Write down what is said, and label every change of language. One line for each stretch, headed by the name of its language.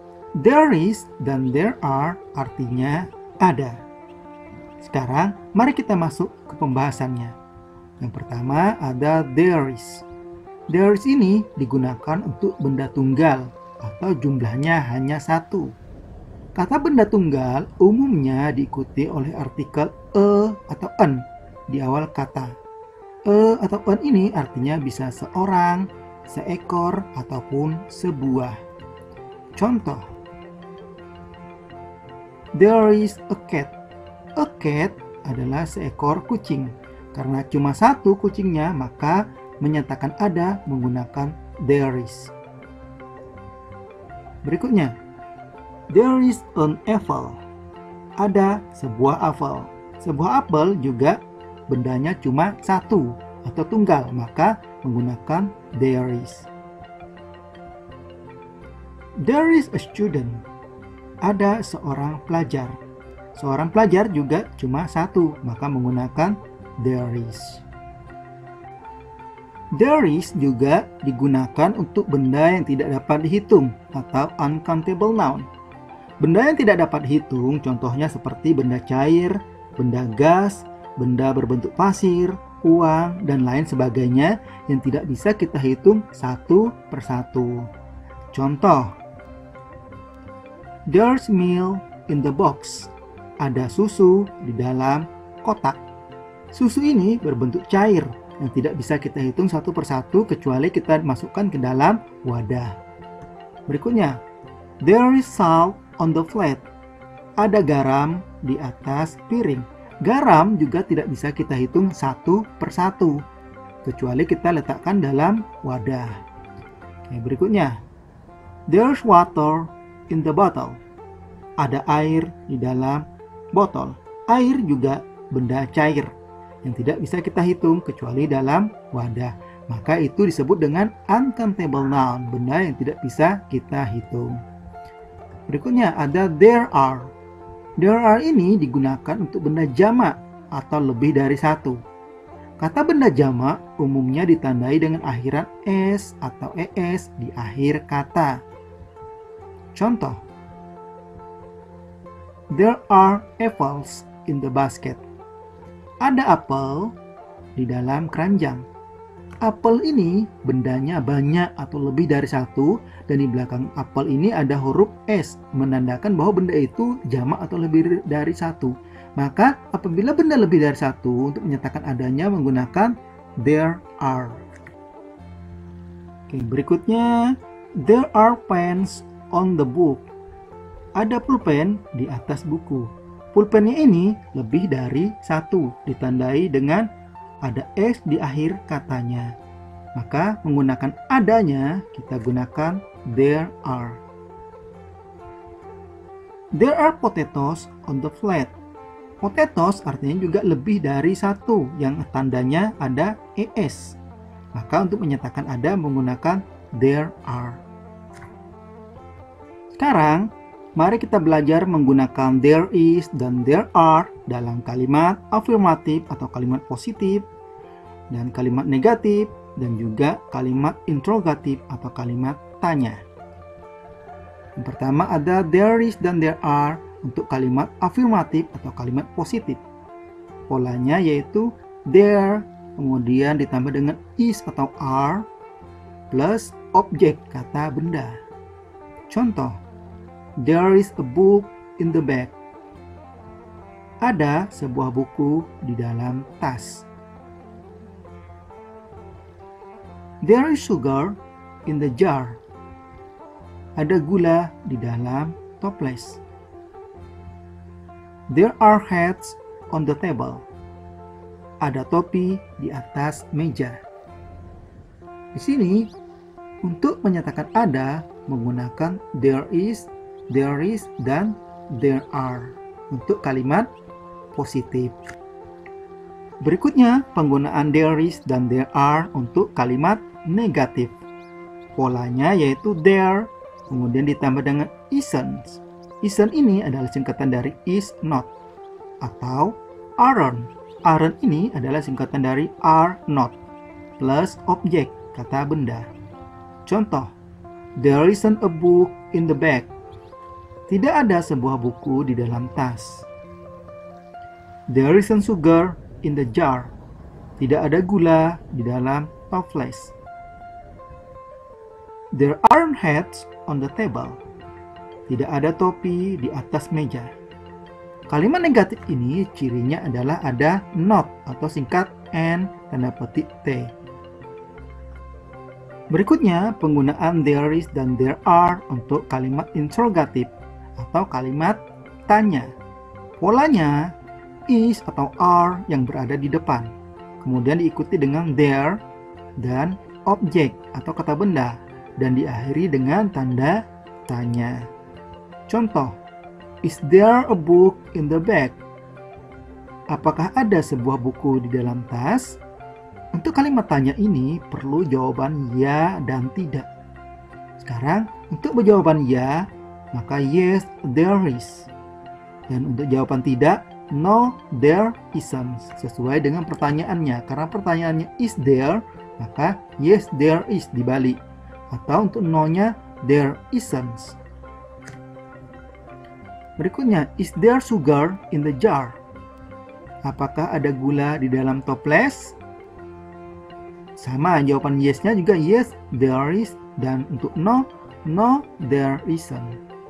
English: There is
Indonesian: dan
English: there are
Indonesian: artinya ada. Sekarang mari kita masuk ke pembahasannya. Yang pertama ada there is. There is ini digunakan untuk benda tunggal atau jumlahnya hanya satu. Kata benda tunggal umumnya diikuti oleh artikel a atau an di awal kata. A atau an ini artinya bisa seorang, seekor, ataupun sebuah. Contoh,
English: there is a cat.
Indonesian: A cat adalah seekor kucing. Karena cuma satu kucingnya, maka menyatakan ada menggunakan there is. Berikutnya,
English: there is an apple.
Indonesian: Ada sebuah apel. Sebuah apel juga bendanya cuma satu atau tunggal, maka menggunakan there is.
English: There is a student.
Indonesian: Ada seorang pelajar. Seorang pelajar juga cuma satu, maka menggunakan there is. There is juga digunakan untuk benda yang tidak dapat dihitung atau uncountable noun. Benda yang tidak dapat dihitung contohnya seperti benda cair, benda gas, benda berbentuk pasir, uang, dan lain sebagainya yang tidak bisa kita hitung satu persatu. Contoh,
English: there's milk in the box.
Indonesian: Ada susu di dalam kotak. Susu ini berbentuk cair yang tidak bisa kita hitung satu persatu kecuali kita masukkan ke dalam wadah. Berikutnya,
English: there is salt on the plate.
Indonesian: Ada garam di atas piring. Garam juga tidak bisa kita hitung satu persatu kecuali kita letakkan dalam wadah.
English: Oke,
Indonesian: berikutnya,
English: there's water in the bottle.
Indonesian: Ada air di dalam botol. Air juga benda cair yang tidak bisa kita hitung kecuali dalam wadah. Maka itu disebut dengan uncountable noun, benda yang tidak bisa kita hitung. Berikutnya ada there are. There are ini digunakan untuk benda jamak atau lebih dari satu. Kata benda jamak umumnya ditandai dengan akhiran s atau es di akhir kata. Contoh,
English: there are apples in the basket.
Indonesian: Ada apel di dalam keranjang. Apel ini bendanya banyak atau lebih dari satu, dan di belakang apel ini ada huruf S menandakan bahwa benda itu jamak atau lebih dari satu. Maka apabila benda lebih dari satu, untuk menyatakan adanya menggunakan there are.
English: Oke,
Indonesian: berikutnya
English: there are pens on the book.
Indonesian: Ada pulpen di atas buku. Pulpennya ini lebih dari satu, ditandai dengan ada S di akhir katanya. Maka menggunakan adanya kita gunakan there are.
English: There are potatoes on the plate.
Indonesian: Potatoes artinya juga lebih dari satu yang tandanya ada ES. Maka untuk menyatakan ada menggunakan there are. Sekarang mari kita belajar menggunakan there is dan there are dalam kalimat afirmatif atau kalimat positif, dan kalimat negatif, dan juga kalimat interrogatif atau kalimat tanya. Yang pertama ada there is dan there are untuk kalimat afirmatif atau kalimat positif. Polanya yaitu there, kemudian ditambah dengan is atau are, plus objek kata benda. Contoh,
English: there is a book in the bag.
Indonesian: Ada sebuah buku di dalam tas.
English: There is sugar in the jar.
Indonesian: Ada gula di dalam toples.
English: There are hats on the table.
Indonesian: Ada topi di atas meja. Di sini, untuk menyatakan ada menggunakan there is, dan there are untuk kalimat positif. Berikutnya, penggunaan there is dan there are untuk kalimat negatif. Polanya yaitu there, kemudian ditambah dengan isn't. Isn't ini adalah singkatan dari is not, atau aren't. Aren't ini adalah singkatan dari are not, plus objek, kata benda. Contoh,
English: there isn't a book in the bag.
Indonesian: Tidak ada sebuah buku di dalam tas.
English: There isn't sugar in the jar.
Indonesian: Tidak ada gula di dalam toples.
English: There aren't hats on the table.
Indonesian: Tidak ada topi di atas meja. Kalimat negatif ini cirinya adalah ada not atau singkat N tanda petik T. Berikutnya, penggunaan there is dan there are untuk kalimat interrogatif atau kalimat tanya. Polanya is atau are yang berada di depan, kemudian diikuti dengan there dan objek atau kata benda, dan diakhiri dengan tanda tanya. Contoh,
English: is there a book in the bag?
Indonesian: Apakah ada sebuah buku di dalam tas? Untuk kalimat tanya ini perlu jawaban ya dan tidak. Sekarang, untuk berjawaban ya, maka
English: yes, there is.
Indonesian: Dan untuk jawaban tidak,
English: no, there isn't.
Indonesian: Sesuai dengan pertanyaannya. Karena pertanyaannya is there, maka
English: yes, there is
Indonesian: dibalik. Atau untuk no-nya,
English: there isn't.
Indonesian: Berikutnya,
English: is there sugar in the jar?
Indonesian: Apakah ada gula di dalam toples? Sama, jawaban yes-nya juga
English: yes, there is.
Indonesian: Dan untuk no,
English: no, there isn't.